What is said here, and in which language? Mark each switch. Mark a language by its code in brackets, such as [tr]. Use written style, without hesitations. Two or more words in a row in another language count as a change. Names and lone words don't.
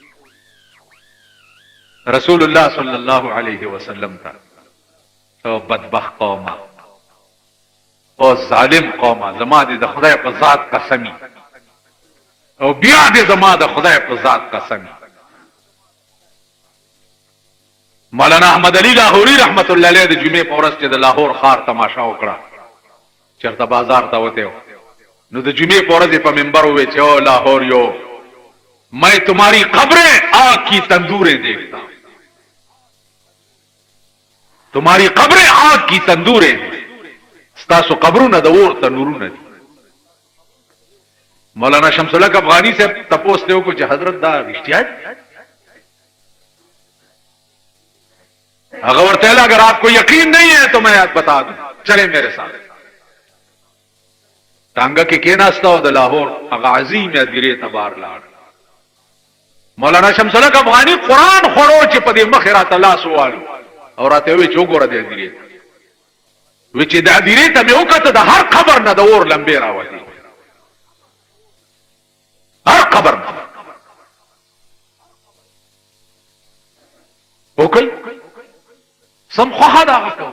[ps] رسول الله صلی الله علیه وسلم ته او بدبخت قومه او ظالم قومه زما دې د خدای په ذات قسمی او بیا دې زما د خدای په ذات قسمی مولانا احمد علی لاهوری رحمت الله علیه د جمعې په ورځ چې د لاهور ښار تماشا وکړه چرته بازار ته وته نو د جمعې په ورځ په منبر وې چې او لاهوریو [ur] میں تمہاری قبریں آگ کی تندوریں دیکھتا ہوں تمہاری قبریں آگ کی تندوریں [ps] ستاسو قبرونه د اور تنورونه دي. مولانا شمس الحق افغانی سے تپوس دیو کو چې حضرت دا رښتیا دي؟ [ur] اگر ورته اگر آپ کو یقین نہیں ہے تو میں بتا دوں، چلے میرے ساتھ. [ps] ٹانگا کې کېناستا او د لاهور هغه عظیم ادیره تبار لاړ. مولانا شمس الحق افغانی قرآن خورو چې په دې مخ راته لاس والو او راته وی چې وګوره د ادیره وی چې د ادیره ته مې وکړه د هر قبر نه د اور لمبې راوځي، هر قبر نه وکړي سم خواه دا کوي.